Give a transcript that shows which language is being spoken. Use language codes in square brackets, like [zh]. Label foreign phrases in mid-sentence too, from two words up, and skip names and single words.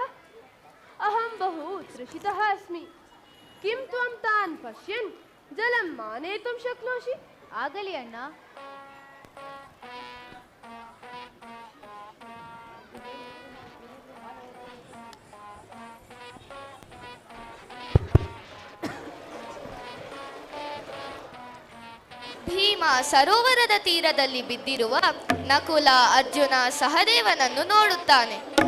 [sa] अहं बहु तृषितः अस्मि. किं त्वं तान् पश्यन् जलं आनेतुं शक्नोषि? [kn] ಆಗಲಿ ಅಣ್ಣ. ಭೀಮ ಸರೋವರದ ತೀರದಲ್ಲಿ ಬಿದ್ದಿರುವ ನಕುಲ, ಅರ್ಜುನ, ಸಹದೇವನನ್ನು ನೋಡುತ್ತಾನೆ.